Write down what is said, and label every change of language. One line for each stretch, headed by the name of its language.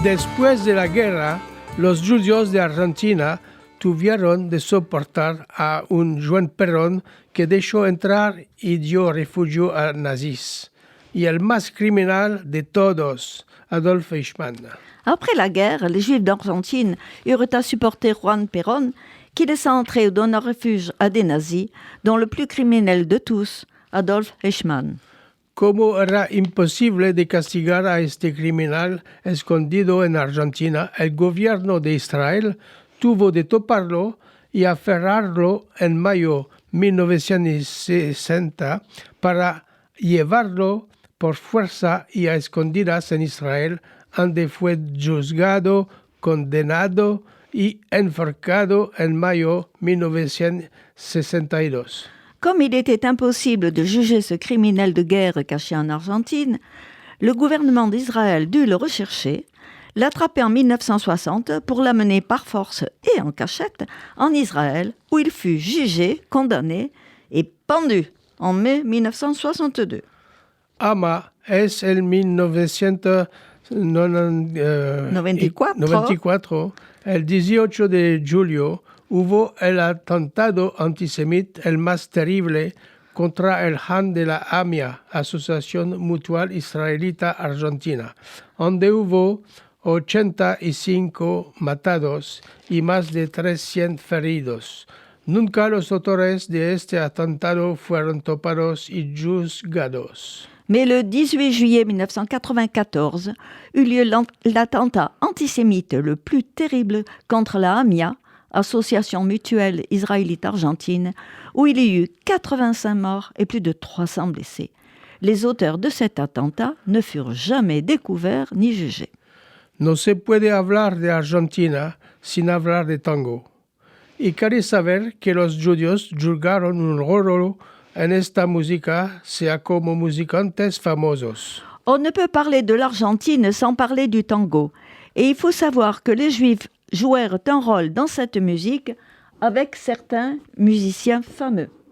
Ladino: Después de la guerra, los judíos de Argentina tuvieron de soportar a un Juan Perón que dejó entrar y dio refugio a nazis. Y el más criminal de todos, Adolf Eichmann.
French: Après la guerre, les Juifs d'Argentine eurent à supporter Juan Perón, qui laissa entrer ou donna refuge à des nazis, dont le plus criminel de tous, Adolf Eichmann.
Ladino: Como era imposible de castigar a este criminal escondido en Argentina, el gobierno de Israel tuvo de toparlo y aferrarlo en mayo 1960 para llevarlo por fuerza y a escondidas en Israel, donde fue juzgado, condenado y enforcado en mayo 1962.
French: Comme il était impossible de juger ce criminel de guerre caché en Argentine, le gouvernement d'Israël dut le rechercher, l'attraper en 1960 pour l'amener par force et en cachette en Israël, où il fut jugé, condamné et pendu en mai 1962.
Ladino: Ama es el 1994, el 18 de julio, hubo el atentado antisemita el más terrible contra el Han de la AMIA, Asociación Mutual Israelita Argentina, donde hubo 85 matados y más de 300 feridos. Nunca los autores de este atentado fueron topados y juzgados.
French: Mais le 18 juillet 1994 eut lieu l'attentat antisémite le plus terrible contre la AMIA, Association mutuelle israélite argentine, où il y eut 85 morts et plus de 300 blessés. Les auteurs de cet attentat ne furent jamais découverts ni jugés.
Ladino: No se puede hablar de Argentina sin hablar de tango. Y queréis saber que los judíos jugaron un rol en esta música, sea como musicantes famosos.
French: On ne peut parler de l'Argentine sans parler du tango. Et il faut savoir que les Juifs jouèrent un rôle dans cette musique avec certains musiciens fameux.